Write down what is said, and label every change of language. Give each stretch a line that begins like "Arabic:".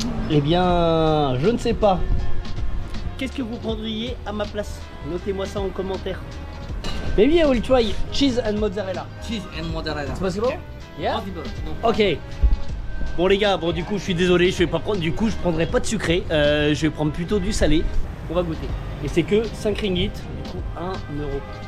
French: Eh bien, je ne sais pas. Qu'est-ce que vous prendriez à ma place? Notez-moi ça en commentaire.
English: Maybe I will try cheese and mozzarella. Cheese and mozzarella. It's possible? Yeah? Possible. No. Ok.
French: Bon les gars, bon du coup je suis désolé, je vais pas prendre, du coup je prendrai pas de sucré, je vais prendre plutôt du salé. On va goûter. Et c'est que 5 ringgit, du coup 1 euro.